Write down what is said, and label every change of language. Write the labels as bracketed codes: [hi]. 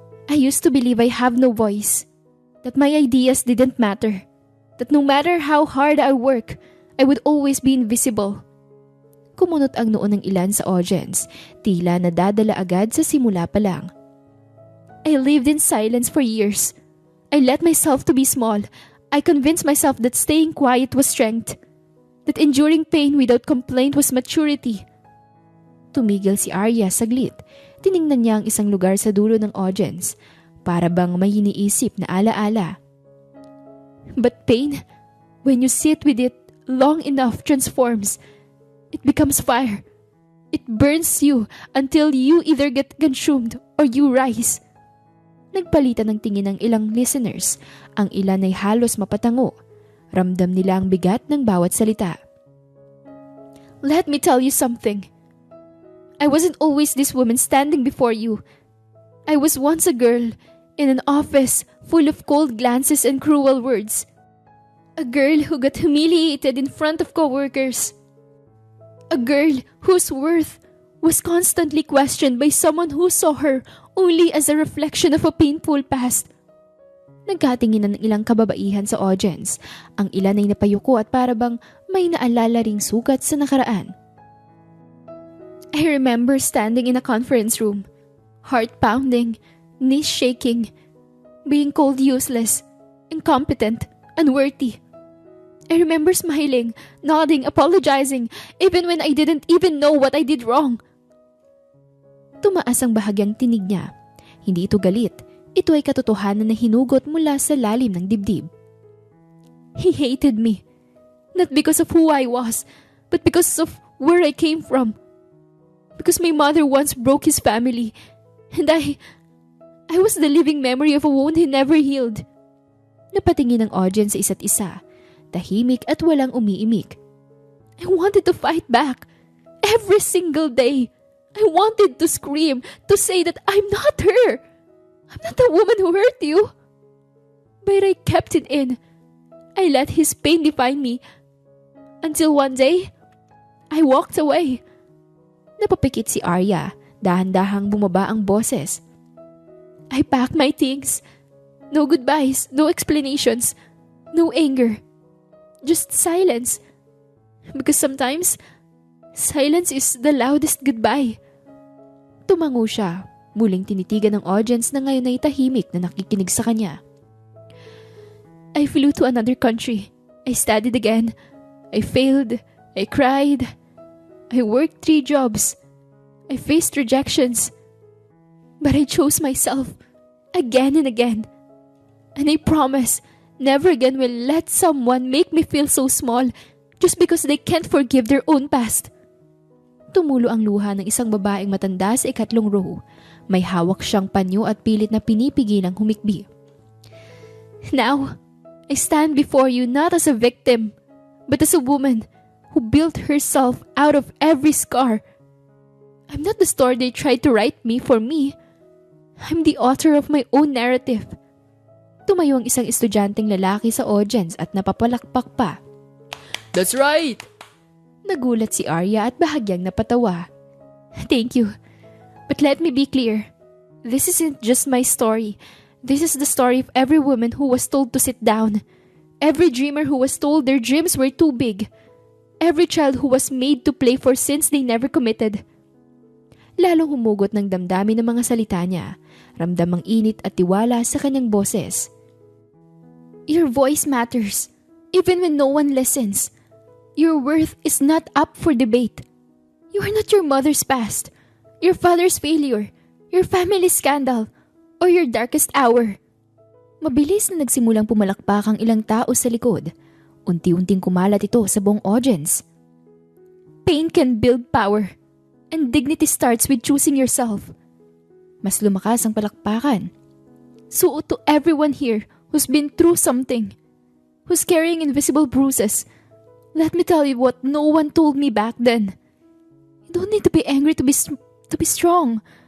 [en] I used to believe I have no voice, that my ideas didn't matter, that no matter how hard I work, I would always be invisible. [tl] Kumunot ang noo ng ilan sa audience, tila nadadala agad sa simula pa lang. [en] I lived in silence for years. I let myself to be small. I convinced myself that staying quiet was strength, that enduring pain without complaint was maturity. [tl] Tumigil si Arya saglit. Tiningnan niya ang isang lugar sa dulo ng audience, para bang may iniisip na alaala. [en] But pain, when you sit with it long enough, transforms. It becomes fire. It burns you until you either get consumed or you rise. [tl] Nagpalitan ng tingin ng ilang listeners. Ang ilan ay halos mapatango. Ramdam nila ang bigat ng bawat salita. [en] Let me tell you something. I wasn't always this woman standing before you. I was once a girl in an office full of cold glances and cruel words. A girl who got humiliated in front of coworkers. A girl whose worth was constantly questioned by someone who saw her only as a reflection of a painful past. [tl] Nagkatinginan ng ilang kababaihan sa audience. Ang ilan ay napayuko at parabang may naalala ring sugat sa nakaraan. [en] I remember standing in a conference room, heart pounding, knees shaking, being called useless, incompetent, unworthy. I remember smiling, nodding, apologizing, even when I didn't even know what I did wrong. [tl] Tumaas ang bahagyang tinig niya. Hindi ito galit. Ito ay katotohanan na hinugot mula sa lalim ng dibdib. [en] He hated me. Not because of who I was, but because of where I came from. Because my mother once broke his family, and I was the living memory of a wound he never healed. [tl] Napatingin ang audience sa isa't isa, tahimik at walang umiimik. [en] I wanted to fight back. Every single day. I wanted to scream, to say that I'm not her. I'm not the woman who hurt you. But I kept it in. I let his pain define me. Until one day, I walked away. [tl] Napapikit si Arya, dahan-dahang bumaba ang boses. [en] I packed my things. No goodbyes, no explanations, no anger. Just silence. Because sometimes, silence is the loudest goodbye. [tl] Tumango siya, muling tinitigan ng audience na ngayon ay tahimik na nakikinig sa kanya. [en] I flew to another country. I studied again. I failed. I cried. I worked 3 jobs. I faced rejections. But I chose myself again and again. And I promise, never again will let someone make me feel so small just because they can't forgive their own past. [tl] Tumulo ang luha ng isang babaeng matanda sa ikatlong row. May hawak siyang panyo at pilit na pinipigilang humikbi. [en] Now, I stand before you not as a victim, but as a woman who built herself out of every scar. I'm not the story they tried to write me for me. I'm the author of my own narrative. [tl] Tumayo ang isang estudyanteng lalaki sa audience at napapalakpak pa. [en] That's right! [tl] Nagulat si Arya at bahagyang napatawa. [en] Thank you. But let me be clear. This isn't just my story. This is the story of every woman who was told to sit down. Every dreamer who was told their dreams were too big. Every child who was made to play for sins they never committed. [tl] Lalong humugot ng damdamin ng mga salita niya. Ramdam ang init at tiwala sa kanyang boses. [en] Your voice matters, even when no one listens. Your worth is not up for debate. You are not your mother's past, your father's failure, your family's scandal, or your darkest hour. [tl] Mabilis na nagsimulang pumalakpak ang ilang tao sa likod. Unti-unting kumalat ito sa buong audience. [en] Pain can build power, and dignity starts with choosing yourself. [tl] Mas lumakas ang palakpakan. [en] So to everyone here who's been through something, who's carrying invisible bruises, let me tell you what no one told me back then. You don't need to be angry to be strong.